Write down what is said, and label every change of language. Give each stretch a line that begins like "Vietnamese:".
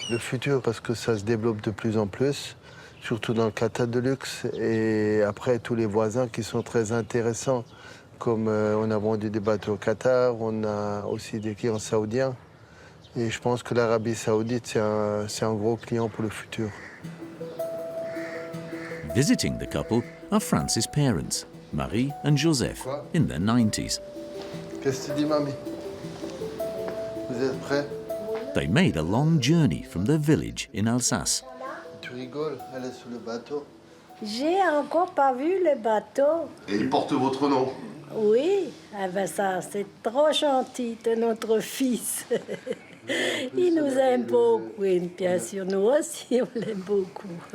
French: Le futur, parce que ça se développe de plus en plus, surtout dans le Qatar de luxe. Et après, tous les voisins qui sont très intéressants, comme on a vendu des bateaux au Qatar, on a aussi des clients saoudiens. Et je pense que l'Arabie saoudite, c'est un gros client pour le futur.
English: Visiting the couple are France's parents, Marie and Joseph, in their 90s.
French: Qu'est-ce que tu dis, mamie? Vous êtes prêts?
English: They made a long journey from their village in Alsace.
French: Tu rigoles, elle est sur le bateau. J'ai encore pas vu le bateau. Et il porte votre nom? Oui, ah ben ça, c'est trop gentil de notre fils. Il nous aime beaucoup, et bien sûr, nous aussi, on l'aime beaucoup.